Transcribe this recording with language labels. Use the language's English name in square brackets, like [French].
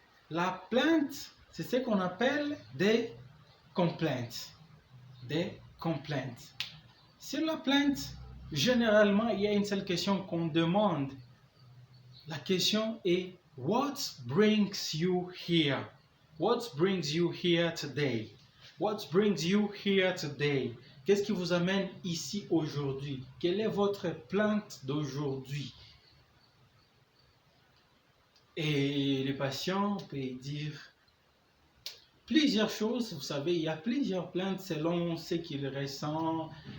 [French] La plainte, c'est ce qu'on appelle des complaints. Des complaints. Sur la plainte, généralement, il y a une seule question qu'on demande. La question est [English] What brings you here? What brings you here today? What brings you here today? [French] Qu'est-ce qui vous amène ici aujourd'hui? Quelle est votre plainte d'aujourd'hui? Et les patients peuvent dire plusieurs choses. Vous savez, il y a plusieurs plaintes selon ce qu'ils ressentent.